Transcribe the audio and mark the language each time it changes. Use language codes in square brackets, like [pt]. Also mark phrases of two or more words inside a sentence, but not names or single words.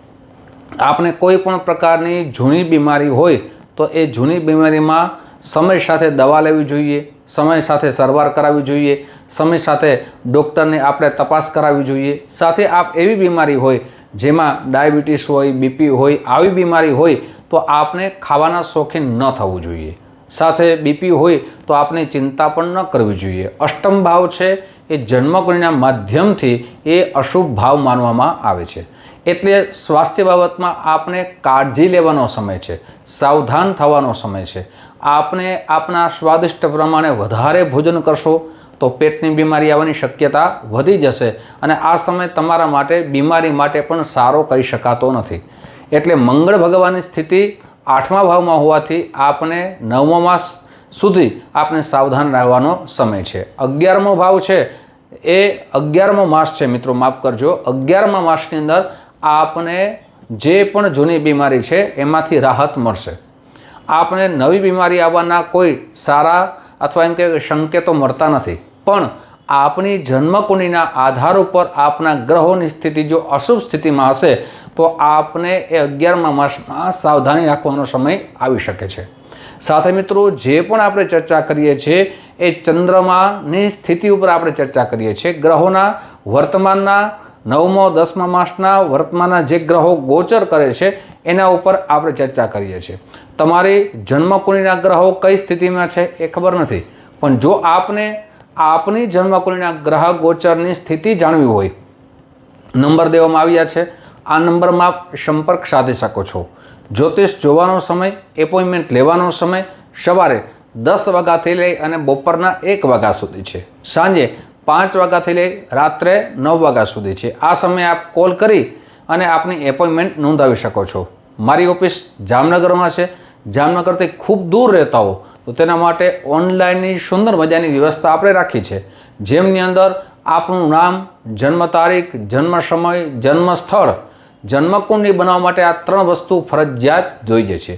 [gu] આપને કોઈ પણ પ્રકારની જૂની બીમારી હોય તો એ જૂની બીમારીમાં સમય સાથે દવા લેવી જોઈએ, સમય સાથે સારવાર કરાવી જોઈએ, સમય સાથે ડૉક્ટરને આપણે તપાસ કરાવી જોઈએ। સાથે આપ એવી બીમારી હોય જેમાં ડાયબિટીઝ હોય, બીપી હોય, આવી બીમારી હોય તો આપને ખાવાના શોખીન ન થવું જોઈએ। સાથે બીપી હોય તો આપને ચિંતા પણ ન કરવી જોઈએ। 8મ ભાવ છે એ જન્મકુંડળીના માધ્યમથી એ અશુભ ભાવ માનવામાં આવે છે। એટલે સ્વાસ્થ્ય બાબતમાં આપને કાળજી લેવાનો સમય છે, સાવધાન થવાનો સમય છે। આપને આપના સ્વાદિષ્ટ પ્રમાણે વધારે ભોજન કરશો તો પેટની બીમારી આવવાની શક્યતા વધી જશે અને આ સમય તમારા માટે બીમારી માટે પણ સારો કહી શકાતો નથી। એટલે મંગળ ભગવાનની સ્થિતિ 8મા ભાવમાં હોવાથી આપને 9મા માસ સુધી આપણે સાવધાન રહેવાનો સમય છે। 11મો ભાવ છે એ 11મો માસ છે મિત્રો, માફ કરજો। 11મા માસની અંદર આપને જે પણ જૂની બીમારી છે એમાંથી રાહત મળશે। આપને નવી બીમારી આવવાના કોઈ સારા અથવા એમ કે સંકેતો મળતા નથી, પણ આપની જન્મકુંડળીના આધાર પર આપના ગ્રહોની સ્થિતિ જો અશુભ સ્થિતિ મેં હશે તો આપને 11મા માસમાં સાવધાની રાખવાનો સમય આવી શકે છે। સાથે મિત્રો જે પણ આપણે ચર્ચા કરીએ છીએ એ ચંદ્રમાની સ્થિતિ પર આપણે ચર્ચા કરીએ છીએ। ગ્રહોના વર્તમાનના 9મો 10મા માસના વર્તમાનના જે ગ્રહો ગોચર કરે છે એના ઉપર આપણે ચર્ચા કરીએ છીએ। તમારી જન્મકુંડળીના ગ્રહો કઈ સ્થિતિ [hi] में है ये खबर नहीं, [gu] પણ જો આપને આપની જન્મકુંડળીના ગ્રહ ગોચરની સ્થિતિ જાણવી હોય, નંબર દેવામાં આવ્યા છે। આ નંબર મેં આપ સંપર્ક સાધી શકો છો। જ્યોતિષ જોવાનો સમય, એપૉઇન્ટમેન્ટ લેવાનો સમય સવારે 10 વાગ્યાથી લઈ અને બપોરના 1 વાગ્યા સુધી છે, સાંજે 5 વાગ્યાથી લઈ રાત્રે 9 વાગ્યા સુધી છે। આ સમય આપ કૉલ કરી અને આપની એપૉઇન્ટમેન્ટ નોંધાવી શકો છો। મારી ઑફિસ જામનગર [hi] में है, [gu] જામનગર ખૂબ દૂર રહતા હો તો તેના માટે ઑનલાઇન સુંદર મજાની વ્યવસ્થા આપણે રાખી હૈ, જેમની અંદર આપનુ નામ, જન્મ તારીખ, જન્મ સમય, જન્મ સ્થળ, જન્મકુંડળી બનાવવા માટે આ 3 વસ્તુ ફરજિયાત જોઈએ છે।